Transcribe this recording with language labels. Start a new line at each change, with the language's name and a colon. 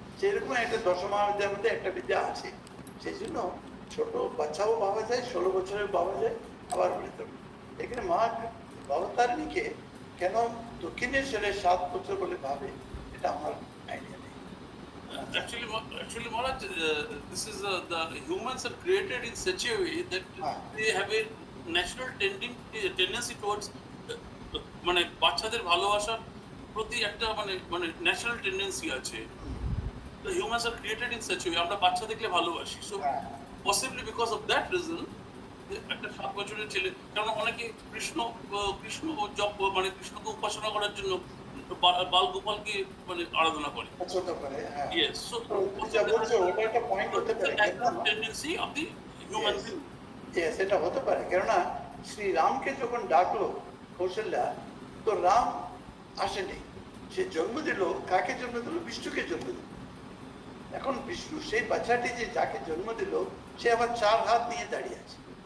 Bangla: সেরকম একটা দশমহাবিদ্যার মধ্যে একটা বিদ্যা আছে। সেই জন্য ছোট বাচ্চাও ভাবা যায়, 16 বছরের ভাবা যায়, আবার এখানে মা ভবতারিণীকে কেন দক্ষিণেশ্বরে 7 বছর বলে ভাবে, এটা আমার আইডিয়া নেই।
English: Actually, Maharaj, this is the humans are created in such a way that they have a natural tendency towards
Bangla: মানে বাচ্চাদের ভালোবাসার প্রতি একটা মানে ন্যাচারাল টেন্ডেন্সি আছে।
English: The humans are created in such a way,
Bangla: আমরা বাচ্চা দেখলে ভালোবাসি।
English: So possibly because of that reason
Bangla: একটা 7 বছরের ছেলে, কারণ অনেকে কৃষ্ণ জপ মানে কৃষ্ণকে উপাসনা করার জন্য বাল গোপালকে মানে আরাধনা করে।
English: Yes, so
Bangla: ওটা একটা পয়েন্ট হতে পারে,
English: tendency of the human being.
Bangla: Yes, এটা হতে পারে। কেননা শ্রী রামকে যখন ডাকলো কৌশল্যা, তো রাম আসেনি, সে জন্ম দিল কাকে জন্ম দিল? বিষ্ণুকে জন্ম দিল। এখন বিষ্ণু সেই বাচ্চাটি যে যাকে জন্ম দিল, সে আবার 4 হাত নিয়ে দাঁড়িয়ে আছে।